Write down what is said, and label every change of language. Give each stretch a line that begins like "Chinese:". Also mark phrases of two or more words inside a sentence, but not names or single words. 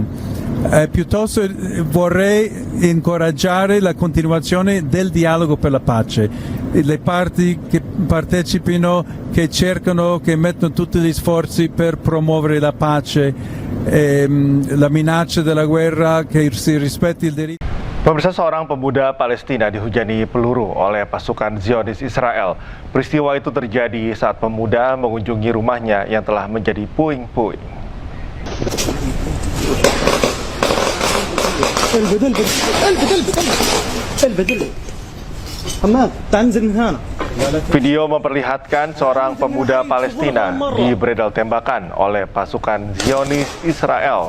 Italian: Piuttosto vorrei incoraggiare la continuazione del dialogo per la pace, le parti che partecipino, che cercano, che mettono tutti gli sforzi per promuovere la pace, la minaccia della guerra, che si rispetti il diritto.
Indonesian: Pemirsa, seorang pemuda Palestina dihujani peluru oleh pasukan Zionis Israel. Peristiwa itu terjadi saat pemuda mengunjungi rumahnya yang telah menjadi puing-puing. Video memperlihatkan seorang pemuda Palestina dibredel tembakan oleh pasukan Zionis Israel.